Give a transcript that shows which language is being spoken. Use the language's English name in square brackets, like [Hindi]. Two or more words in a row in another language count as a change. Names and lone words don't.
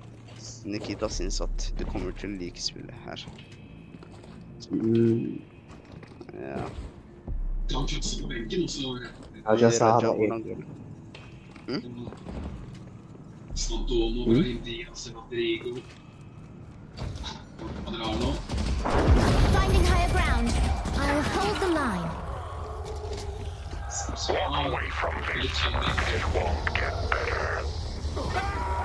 [Norwegian] Nikita synes at du kommer til å like spillet her. Ja. Ta en plass på benken, og så Jeg sa Raja, han hvordan går det? Santomo, Brahim Diaz, Rodrigo. Hva dere har nå? [English] Finding higher ground. I'll hold the line. Away from me. It won't get better.